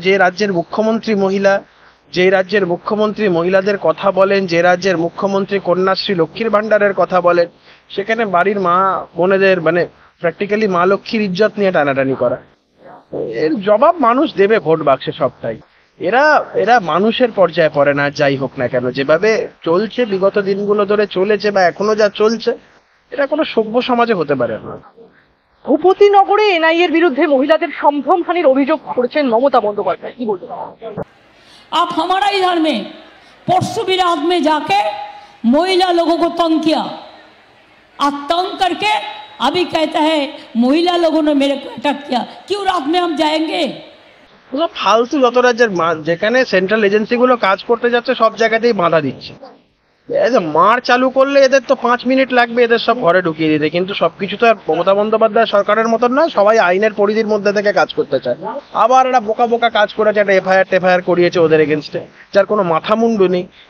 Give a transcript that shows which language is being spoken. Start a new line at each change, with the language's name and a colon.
Bangla: যে রাজ্যের মুখ্যমন্ত্রী মহিলা, যে রাজ্যের মুখ্যমন্ত্রী মহিলাদের কথা বলেন, যে রাজ্যের মুখ্যমন্ত্রী কন্যাশ্রী লক্ষ্মীর ভান্ডারের কথা বলেন, সেখানে বাড়ির মা বোনেদের মানে প্র্যাকটিক্যালি মা লক্ষ্মীর ইজ্জত নিয়ে টানাটানি করা, এর জবাব মানুষ দেবে ভোট বাক্সে সবটাই। এরা মানুষের পর্যায়ে পড়ে না। যাই হোক না কেন, যেভাবে চলছে বিগত দিনগুলো ধরে চলেছে বা এখনো যা চলছে, এটা কোনো সভ্য সমাজে হতে পারে না। ভূপতিনগরে এনআইএ এর বিরুদ্ধে মহিলাদের সম্ভ্রমহানির অভিযোগ করেছেন মমতা বন্দ্যোপাধ্যায়। কি বলবেন?
Hindi: आप हमारा इधर में परसों भी रात में जाके महिला लोगों को तंग किया, और तंग करके अभी कहता है महिला लोगों ने मेरे को अटैक किया। क्यों रात में हम जाएंगे?
Bangla: ফালতু যত রাজ্যের যেখানে সেন্ট্রাল এজেন্সিগুলো কাজ করতে যাচ্ছে সব জায়গাতেই বাধা দিচ্ছে। মার চালু করলে এদের তো 5 মিনিট লাগবে এদের সব ঘরে ঢুকিয়ে দিতে, কিন্তু সবকিছু তো আর মমতা বন্দ্যোপাধ্যায় সরকারের মতন নয়। সবাই আইনের পরিধির মধ্যে থেকে কাজ করতে চায়। আবার এরা বোকা বোকা কাজ করেছে, একটা এফআইআর করিয়েছে ওদের এগেনস্টে, যার কোনো মাথা মুন্ডু নেই।